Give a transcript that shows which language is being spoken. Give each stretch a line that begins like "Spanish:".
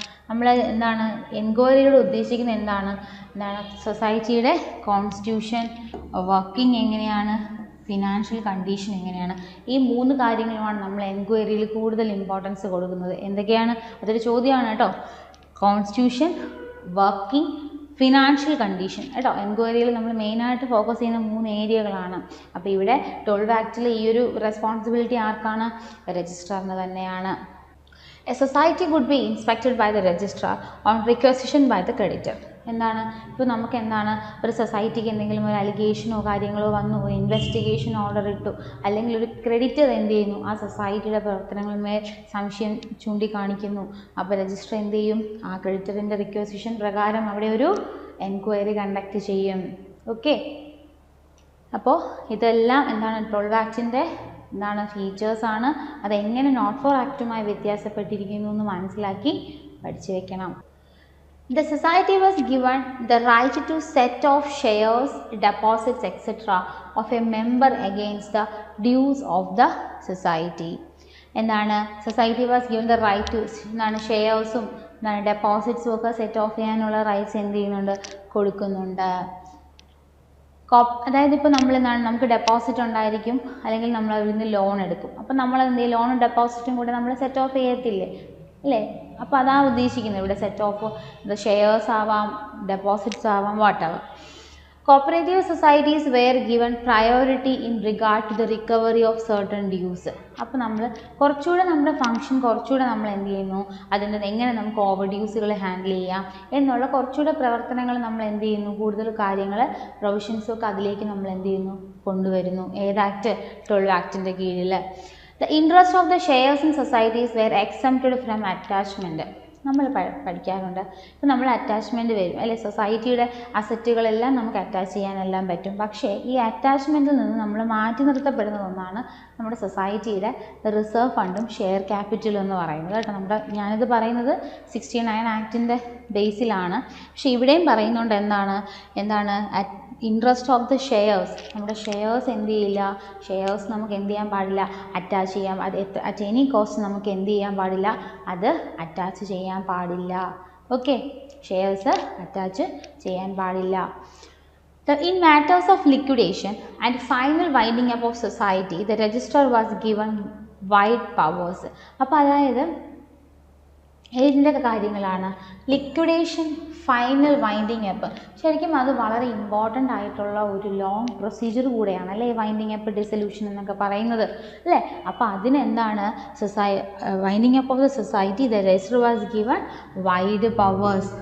Malayalam: നമ്മൾ എൻക്വയറിയോട് ഉദ്ദേശിക്കുന്നത് എന്താണ്? സൊസൈറ്റിയുടെ കോൺസ്റ്റിറ്റ്യൂഷൻ, വർക്കിംഗ് എങ്ങനെയാണ്, ഫിനാൻഷ്യൽ കണ്ടീഷൻ എങ്ങനെയാണ്, ഈ 3 കാര്യങ്ങളുമാണ് നമ്മൾ എൻക്വയറിയിൽ കൂടുതൽ ഇമ്പോർട്ടൻസ് കൊടുക്കുന്നത്. എന്തൊക്കെയാണ്? അതൊരു ചോദ്യമാണ് കേട്ടോ. കോൺസ്റ്റിറ്റ്യൂഷൻ, വർക്കിംഗ്, ഫിനാൻഷ്യൽ കണ്ടീഷൻ കേട്ടോ. എൻക്വയറിയിൽ നമ്മൾ മെയിനായിട്ട് ഫോക്കസ് ചെയ്യുന്ന 3 ഏരിയകളാണ്. അപ്പോൾ ഇവിടെ 12 ആക്ടിൽ ഈ ഒരു റെസ്പോൺസിബിലിറ്റി ആർക്കാണ്? രജിസ്ട്രാറിന് തന്നെയാണ്.
English: A society could be inspected by the registrar on requisition by the creditor.
Malayalam: എന്താണ്? ഇപ്പോൾ നമുക്ക് എന്താണ്? ഒരു സൊസൈറ്റിക്ക് എന്തെങ്കിലും ഒരു അലിഗേഷനോ കാര്യങ്ങളോ വന്നു, ഒരു ഇൻവെസ്റ്റിഗേഷൻ ഓർഡർ ഇട്ടു, അല്ലെങ്കിൽ ഒരു ക്രെഡിറ്റർ എന്ത് ചെയ്യുന്നു? ആ സൊസൈറ്റിയുടെ പ്രവർത്തനങ്ങളുമേൽ സംശയം ചൂണ്ടിക്കാണിക്കുന്നു. അപ്പോൾ രജിസ്റ്റർ എന്ത് ചെയ്യും? ആ ക്രെഡിറ്ററിൻ്റെ റിക്വസിഷൻ പ്രകാരം അവിടെ ഒരു എൻക്വയറി കണ്ടക്ട് ചെയ്യും. ഓക്കെ. അപ്പോൾ ഇതെല്ലാം എന്താണ് 12 ആക്ടിൻ്റെ എന്താണ് ഫീച്ചേഴ്സാണ്. അതെങ്ങനെ നോട്ട് ഫോർ ആക്റ്റുമായി വ്യത്യാസപ്പെട്ടിരിക്കുന്നു എന്ന് മനസ്സിലാക്കി പഠിച്ചു വെക്കണം.
English: The society was given the right to set off shares, deposits, etc. of a member against the dues of the society.
Malayalam: എന്താണ്
English: society was given the right to
Malayalam: എന്താണ് ഷെയർസും എന്താണ് ഡെപ്പോസിറ്റ്സും ഒക്കെ സെറ്റ് ഓഫ് ചെയ്യാനുള്ള റൈറ്റ്സ് എന്ത് ചെയ്യുന്നുണ്ട്, കൊടുക്കുന്നുണ്ട്. അതായത് ഇപ്പോൾ നമ്മൾ എന്താണ് നമുക്ക് ഡെപ്പോസിറ്റ് ഉണ്ടായിരിക്കും, അല്ലെങ്കിൽ നമ്മൾ അതിൽ നിന്ന് ലോൺ എടുക്കും. അപ്പോൾ നമ്മൾ എന്ത് ചെയ്യും, ലോണും ഡെപ്പോസിറ്റും കൂടെ നമ്മൾ സെറ്റ് ഓഫ് ചെയ്യത്തില്ലേ അല്ലേ? അപ്പോൾ അതാണ് ഉദ്ദേശിക്കുന്നത് ഇവിടെ. സെറ്റ് ഓഫ് ഇത് ഷെയർസ് ആവാം, ഡെപ്പോസിറ്റ്സ് ആവാം, what ever.
English: Cooperative societies were given priority in regard to the recovery of certain dues.
Malayalam: അപ്പോൾ നമ്മൾ കുറച്ചുകൂടെ നമ്മുടെ ഫംഗ്ഷൻ കുറച്ചുകൂടെ നമ്മൾ എന്ത് ചെയ്യുന്നു, അതിൻ്റെ എങ്ങനെ നമുക്ക് ഓവർ ഡ്യൂസുകൾ ഹാൻഡിൽ ചെയ്യാം എന്നുള്ള കുറച്ചുകൂടെ പ്രവർത്തനങ്ങൾ നമ്മൾ എന്ത് ചെയ്യുന്നു, കൂടുതൽ കാര്യങ്ങൾ പ്രൊവിഷൻസും ഒക്കെ അതിലേക്ക് നമ്മൾ എന്ത് ചെയ്യുന്നു, കൊണ്ടുവരുന്നു. ഏത് ആക്ട്? 12 ആക്ടിൻ്റെ കീഴിൽ.
English: The interest of the shares in societies were exempted from attachment.
Malayalam: നമ്മൾ പഠിക്കാറുണ്ട്. ഇപ്പോൾ നമ്മൾ അറ്റാച്ച്മെൻറ്റ് വരും അല്ലെ, സൊസൈറ്റിയുടെ അസറ്റുകളെല്ലാം നമുക്ക് അറ്റാച്ച് ചെയ്യാനെല്ലാം പറ്റും. പക്ഷേ ഈ അറ്റാച്ച്മെൻറ്റിൽ നിന്ന് നമ്മൾ മാറ്റി നിർത്തപ്പെടുന്ന ഒന്നാണ് നമ്മുടെ സൊസൈറ്റിയുടെ റിസർവ് ഫണ്ടും ഷെയർ ക്യാപിറ്റലും എന്ന് പറയുന്നത് കേട്ടോ. ഞാനിത് പറയുന്നത് 69 ആക്ടിൻ്റെ ബേസിലാണ്. പക്ഷേ ഇവിടെയും പറയുന്നുണ്ട് എന്താണ്
English: Interest of the shares.
Malayalam: നമ്മുടെ ഷെയർസ് എന്ത് ചെയ്യില്ല, ഷെയർസ് നമുക്ക് എന്ത് ചെയ്യാൻ പാടില്ല, അറ്റാച്ച് ചെയ്യാം. അത്
English: at any cost
Malayalam: നമുക്ക് എന്ത് ചെയ്യാൻ പാടില്ല, അത് അറ്റാച്ച് ചെയ്യാൻ പാടില്ല. ഓക്കെ, ഷെയർസ് അറ്റാച്ച് ചെയ്യാൻ പാടില്ല.
English: In matters of liquidation and final winding up of society, the registrar was given wide powers.
Malayalam: അപ്പോൾ അതായത് ഏതിൻ്റെ കാര്യങ്ങളാണ്, ലിക്വിഡേഷൻ, ഫൈനൽ വൈൻഡിങ് അപ്പ്. ശരിക്കും അത് വളരെ ഇമ്പോർട്ടൻ്റ് ആയിട്ടുള്ള ഒരു ലോങ് പ്രൊസീജിയർ കൂടെയാണ് അല്ലേ, വൈൻഡിങ് അപ്പ്, ഡിസൊല്യൂഷൻ എന്നൊക്കെ പറയുന്നത് അല്ലേ. അപ്പോൾ അതിനെന്താണ്
English: Winding up of the society, the register was given wide powers.